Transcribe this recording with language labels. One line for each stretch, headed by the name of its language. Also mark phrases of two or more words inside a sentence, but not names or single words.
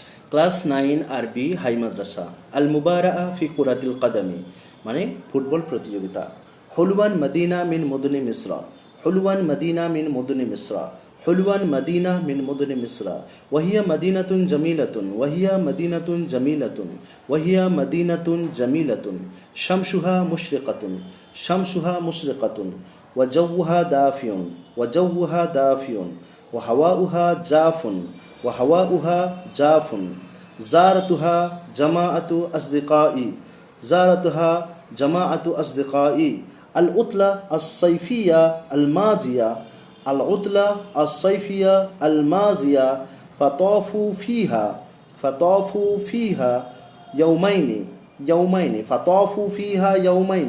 Bangla: ক্লাস 9 আরবি হাই মাদ্রাসা।
Arabic: المباراة في كرة القدم মানে ফুটবল প্রতিযোগিতা। حلوان مدينة من مدن مصر، حلوان مدينة من مدن مصر، حلوان مدينة من مدن مصر، وهي مدينة جميلة، وهي مدينة جميلة، وهي مدينة جميلة، شمسها مشرقة، شمسها مشرقة، وجوها دافئ، وجوها دافئ، وهواؤها جاف, وهواؤها جاف. زارتها جماعة أصدقائي، زارتها جماعة أصدقائي. العطلة الصيفية الماضية، العطلة الصيفية الماضية. فطافوا فيها، فطافوا فيها يومين، يومين، فطافوا فيها يومين.